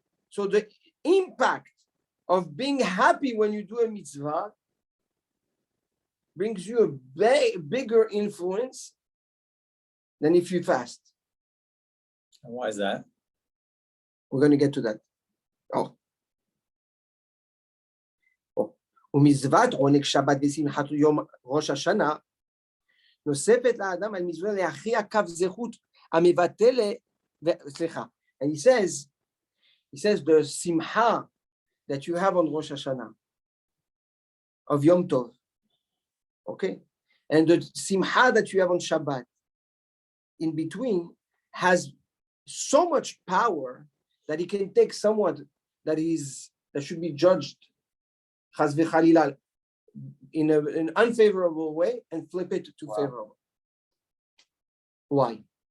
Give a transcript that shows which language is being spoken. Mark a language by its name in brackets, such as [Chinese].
[English] So the impact of being happy when you do a mitzvah brings you a bigger influence than if you fast. And why is that? We're going to get to that. [Hebrew] ומצוות עונג שבת ושמחת יום ראש השנה נוספת לאדם על מזבח להכריע קו זכות המבטל סליחה. [English] And he says the simcha that you have on Rosh Hashanah of Yom Tov, okay, and the simcha that you have on Shabbat in between has so much power that he can take someone that should be judged chas v'chalila in an unfavorable way and flip it to favorable. Why?